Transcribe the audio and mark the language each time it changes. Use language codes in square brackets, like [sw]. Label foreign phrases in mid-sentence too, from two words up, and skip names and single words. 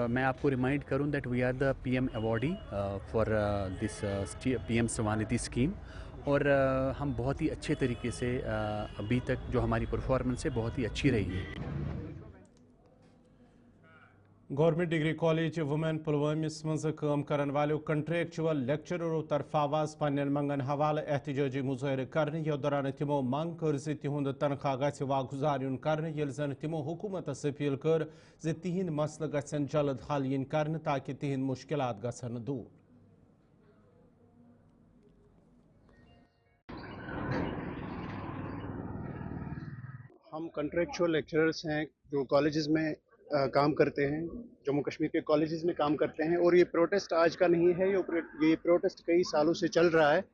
[hi] मैं आपको रिमाइंड करूं [en] that we are the PM awardee for this PM Svanidhi scheme, [hi] और हम बहुत ही अच्छे तरीके से अभी तक जो हमारी परफॉर्मेंस है बहुत ही अच्छी रही है। [ks] गवर्नमेंट डिग्री कॉलेज वुमेन पुलवामिस मज काम करन वालों कंट्रेक्चुअल लेक्चररों तरफ आवाज पन्न मंगन हवाले एहतजाजी मुजाहरे करने यह दौरान तिमो मंग कर तिहुंद तनख्वाह गछ वागुजार युन करने यिल जन तिमो हुकूमतस अपील कर तिहिंद मसल गछन जल्द हल यिन करने ताकि तिहिंद मुश्किलात गछन दूर। [hi] हम [en] contractual lecturers [hi] हैं जो कॉलेजेस में काम करते हैं, जम्मू कश्मीर के कॉलेजेस में काम करते हैं, और ये प्रोटेस्ट आज का नहीं है, ये प्रोटेस्ट कई सालों से चल रहा है।